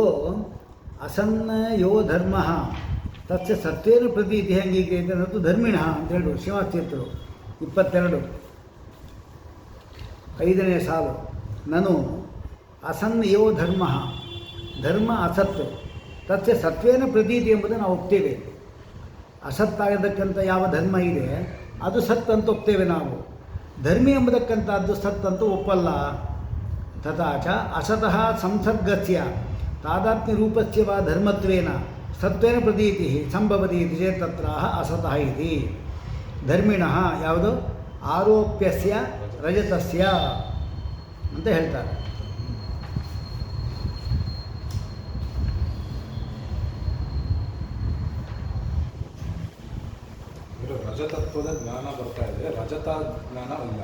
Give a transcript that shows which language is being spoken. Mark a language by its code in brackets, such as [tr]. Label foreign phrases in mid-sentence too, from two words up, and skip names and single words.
[sa] ಅಸನ್ನ ಯೋ ಧರ್ಮ ತಸ್ಯ ಸತ್ವೇನ ಪ್ರತೀತಿ [kn] ಹೆಂಗೀಗೆ ಅನ್ನೋದು ಧರ್ಮಿಣ ಅಂತ ಹೇಳು. ಶಿವತೀರ್ಥರು 22 5ನೇ ಸಾಲು. ನಾನು [sa] ಅಸನ್ನ ಯೋ ಧರ್ಮ, ಧರ್ಮ ಅಸತ್ತು ತಸ್ಯ ಸತ್ವೇನ ಪ್ರತೀತಿ [kn] ಎಂಬುದನ್ನು ನಾವು ಒಪ್ತೇವೆ. ಅಸತ್ತಾಗತಕ್ಕಂಥ ಯಾವ ಧರ್ಮ ಇದೆ ಅದು ಸತ್ ಅಂತ ಒಪ್ತೇವೆ ನಾವು. ಧರ್ಮಿ ಎಂಬುದಕ್ಕಂಥದ್ದು ಸತ್ ಅಂತ ಒಪ್ಪಲ್ಲ. [sa] ತಥಾಚ ಅಸತಃ ಸಂಸರ್ಗಸ್ಯ ತಾದಾತ್ಮ್ಯ ರೂಪಸ್ಯ ವಾ ಧರ್ಮತ್ವೇನ ಸತ್ವೇನ ಪ್ರತೀತಿ ಸಂಭವತಿ ಇತಿ ಚೇತ್ ತತ್ರ ಅಸತಃ ಇತಿ. [kn] ಧರ್ಮಿಣಃ ಯಾವುದು [sa] ಆರೋಪ್ಯಸ್ಯ ರಜತಸ್ಯ [kn] ಅಂತ ಹೇಳ್ತಾರೆ. ರಜತತ್ವದ ಜ್ಞಾನ ಬರ್ತಾ ಇದೆ, ರಜತ ಜ್ಞಾನ ಇಲ್ಲ.